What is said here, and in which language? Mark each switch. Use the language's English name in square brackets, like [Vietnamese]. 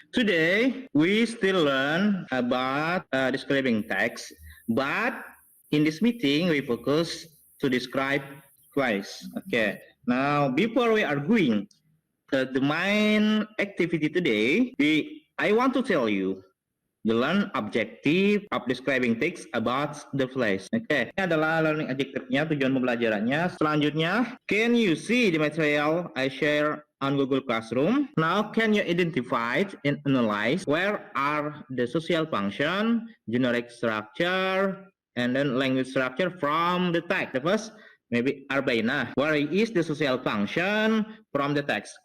[English] Today, we still learn about describing text, but in this meeting, we focus to describe place. Okay, now before we are going the main activity today, I want to tell you the learn objective of describing text about the place. [Indonesian] Okay, ini adalah learning objective-nya, tujuan pembelajarannya. Selanjutnya, [English] can you see the material I share on Google Classroom? Now, can you identify and analyze where are the social function, generic structure, and then language structure from the text? The first, maybe Arbaina, where is the social function from the text?